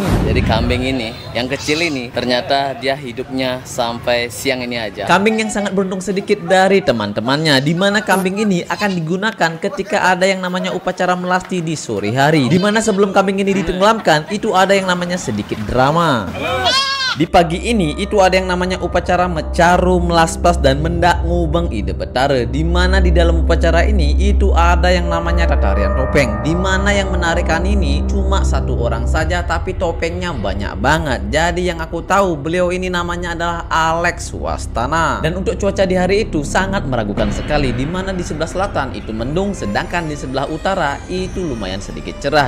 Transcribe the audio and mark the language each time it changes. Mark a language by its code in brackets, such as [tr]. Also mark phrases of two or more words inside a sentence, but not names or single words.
[id] Jadi kambing ini, yang kecil ini, ternyata dia hidupnya sampai siang ini aja. Kambing yang sangat beruntung sedikit dari teman-temannya, di mana kambing ini akan digunakan ketika ada yang namanya upacara melasti di sore hari. Di mana sebelum kambing ini ditenggelamkan, itu ada yang namanya sedikit drama. Di pagi ini itu ada yang namanya upacara mecaru, melaspas dan mendak ngubeng ide betara. Di mana di dalam upacara ini itu ada yang namanya tarian topeng. Di mana yang menarikan ini cuma satu orang saja, tapi topengnya banyak banget. Jadi yang aku tahu beliau ini namanya adalah Alex Wastana. Dan untuk cuaca di hari itu sangat meragukan sekali. Di mana di sebelah selatan itu mendung, sedangkan di sebelah utara itu lumayan sedikit cerah.